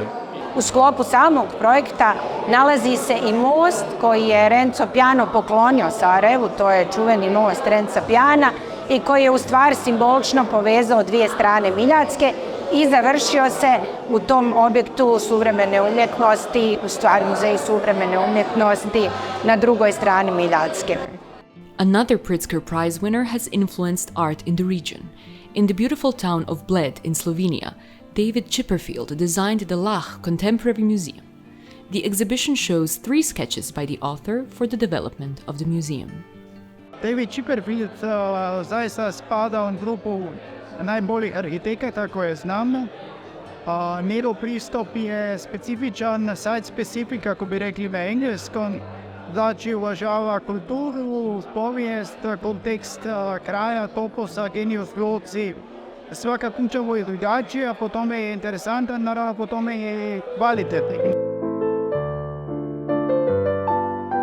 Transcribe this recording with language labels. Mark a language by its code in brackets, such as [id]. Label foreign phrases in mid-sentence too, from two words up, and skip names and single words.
[hr] U sklopu samog projekta nalazi se i most koji je Renzo poklonio Sarajevu, to je čuveni most Renza i koji je u stvari simbolično povezao dvije strane Miljacke i završio se u tom objektu suvremene umjetnosti, u stvari muzej suvremene umjetnosti na drugoj strani Miljacke. [en] Another Pritzker Prize winner has influenced art in the region. In the beautiful town of Bled in Slovenia, David Chipperfield designed the Lach Contemporary Museum. The exhibition shows 3 sketches by the author for the development of the museum. [hr] David Chipperfield zaista spada u grupu najboljih arhitekata koje znamo. Njegov pristup je specifičan, site-specific, kako bi rekli v engleskom. Znači uvažava kulturu, povijest, kontekst kraja, toposa, [la] genius loci. [hr] Svaka kuća je drugačija, po tome je interesantan, naravno po tome je kvalitetni.